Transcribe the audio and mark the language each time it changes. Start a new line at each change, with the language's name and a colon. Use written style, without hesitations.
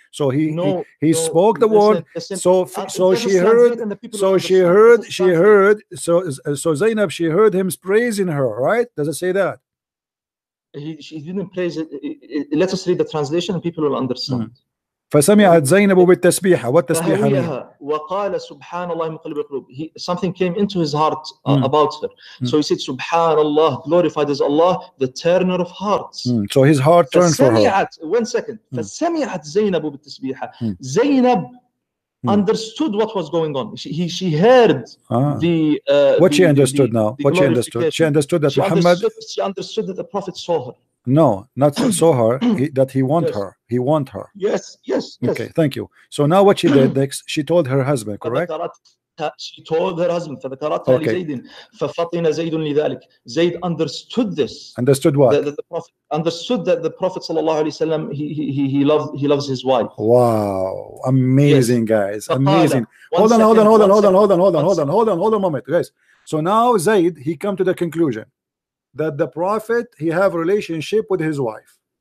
English: So he spoke the word. So Zainab, she heard him praising her, right? Does it say that? She didn't praise it. Let us read the translation and people will understand.
Arabic: فسمعت زينب بالتسبيحة.
English: What تسبيحة mean?
Arabic: وقال سبحان الله مقلب القلوب.
English: Something came into his heart about her. So he said, Subhanallah, glorified is Allah, the turner of hearts. So his heart turned for her. 1 second.
Arabic: فسمعت زينب بالتسبيحة.
English: Zainab understood what was going on. She heard what she understood now. What she understood. She understood that Muhammad. She understood that the Prophet saw her. No, not saw her. That he want her. He want her. Yes. Okay, thank you. So now what she did next? She told her husband, correct? She told her husband.
Arabic: فذكرتها لزيد ففطن زيد لذلك.
English: Zayd understood this. Understood what? The Prophet understood that the Prophet sallallahu alaihi wasallam he loves his wife. Wow, amazing, guys, amazing. Hold on a moment, guys. So now Zayd he come to the conclusion that the Prophet he have a relationship with his wife.